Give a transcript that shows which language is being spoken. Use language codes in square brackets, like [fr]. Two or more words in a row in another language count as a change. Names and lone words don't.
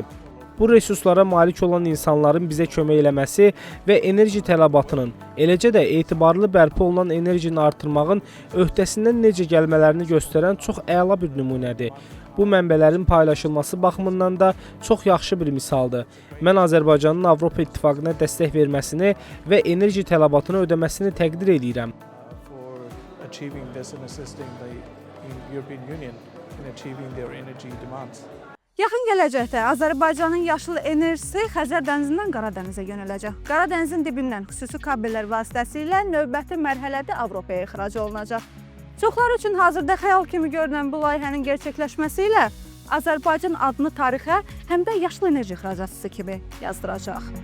[az] Bu resurslara malik olan insanların bizə kömək eləməsi və enerji tələbatının, eləcə də etibarlı bərpa olunan enerjini artırmağın öhdəsindən necə gəlmələrini göstərən çox əla bir nümunədir. Bu mənbələrin paylaşılması baxımından da çox yaxşı bir misaldır. Mən Azərbaycanın Avropa İttifaqına dəstək verməsini və enerji tələbatını ödəməsini təqdir edirəm. [en] For achieving this and assisting the European Union in achieving their energy demands. [az] Yaxın gələcəkdə Azərbaycanın yaşıl enerjisi Xəzər dənizindən Qara dənizə yönələcək. Qara dənizin dibindən xüsusi kabellər vasitəsilə növbəti mərhələdə Avropaya ixrac olunacaq. Çoxlar üçün hazırda xəyal kimi görünən bu layihənin gerçəkləşməsi ilə Azərbaycan adını tarixə həm də yaşıl enerji ixracatçısı kimi yazdıracaq.